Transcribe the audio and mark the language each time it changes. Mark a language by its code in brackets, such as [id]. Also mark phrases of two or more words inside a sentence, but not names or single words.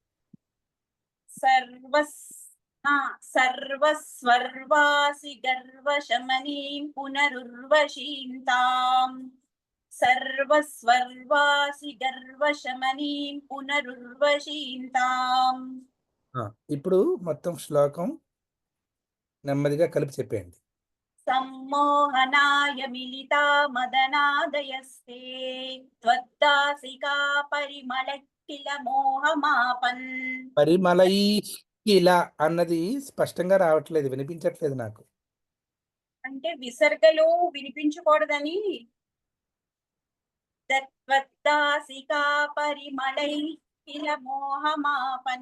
[sa] सर्वस्वर्वासि गर्वशमनीं पुनरुर्वशीन्ताम् सर्वस्वर्वासि गर्वशमनीं पुनरुर्वशीन्ताम्. [te] ఇప్పుడు మొత్తం శ్లోకం నెమ్మదిగా కలిపి చెప్పేయండి. [sa] सम्मोहनाय मिलिता मदनादयस्ते त्वद्दासिका परिमళ किल मोहमापन्. [te] పరిమళై ఇలా అన్నది స్పష్టంగా రావట్లేదు, వినిపించట్లేదు నాకు. అంటే విసర్గలు వినిపించకూడదని [sa] తత్వద్దాసికా పరిమళై కిల మోహమాపన్.